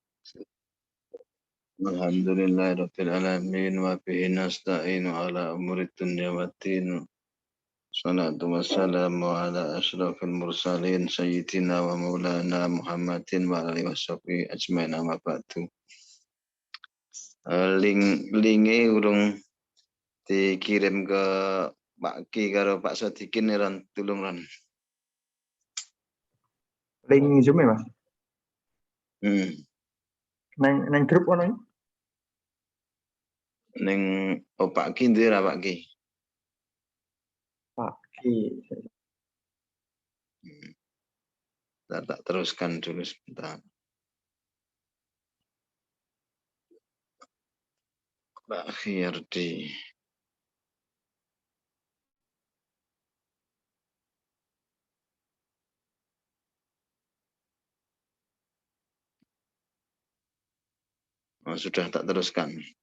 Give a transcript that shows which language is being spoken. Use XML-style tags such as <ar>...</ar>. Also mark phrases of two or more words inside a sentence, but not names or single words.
<ar>الحمد لله رب العالمين وبه نستعين على أمور الدنيا والدين. الصلاة والسلام على أشرف المرسلين سيدنا ومولانا محمد وعلى آله وصحبه أجمعين أما بعد.</ar> <jv>Linge urung dikirim ke Pak Ki karo Pak Sodikin ron tulung ron. Link Zoom ya, Mas? Neng grup ono iki? Ning Pak Ki ndi ra Pak Ki? Pak Ki.</jv> <id>Tak teruskan dulu sebentar. Pak Khirdi. Oh, sudah tak teruskan.</id>